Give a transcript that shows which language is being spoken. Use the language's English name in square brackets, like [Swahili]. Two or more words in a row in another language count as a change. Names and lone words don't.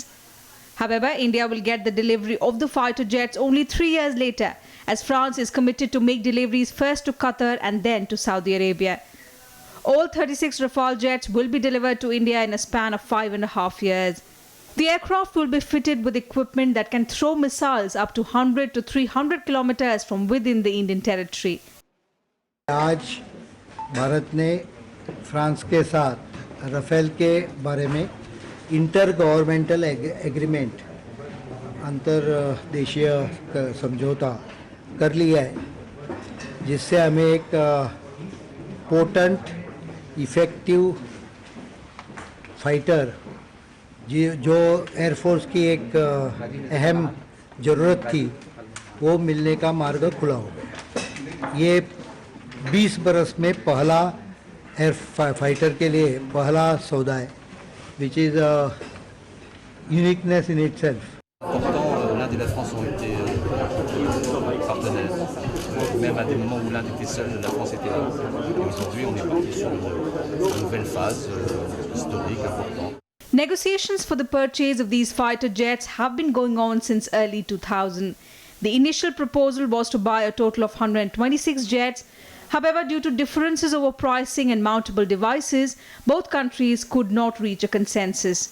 [English] However, India will get the delivery of the fighter jets only 3 years later, as France is committed to make deliveries first to Qatar and then to Saudi Arabia. All 36 Rafale jets will be delivered to India in a span of 5.5 years. The aircraft will be fitted with equipment that can throw missiles up to 100 to 300 kilometers from within the Indian territory. [Hindi] आज भारत ने फ्रांस के साथ राफेल के बारे में [English] inter governmental agreement [Hindi] अंतर्देशीय समझौता कर लिया है, जिससे हमें एक [English] potent effective [Hindi] फाइटर जो एयरफोर्स की एक अहम ज़रूरत थी वो मिलने का मार्ग खुला हो गया। ये 20 बरस में पहला [English] air fighter [Hindi] के लिए पहला सौदा है, [English] which is uniqueness in itself. [French] L'Inde et la France ont été partenaires, même à des moments où l'Inde était seule, la France était là. Et aujourd'hui, on est parti sur une nouvelle phase historique importante. [English] Negotiations for the purchase of these fighter jets have been going on since early 2000. The initial proposal was to buy a total of 126 jets. However, due to differences over pricing and mountable devices, both countries could not reach a consensus.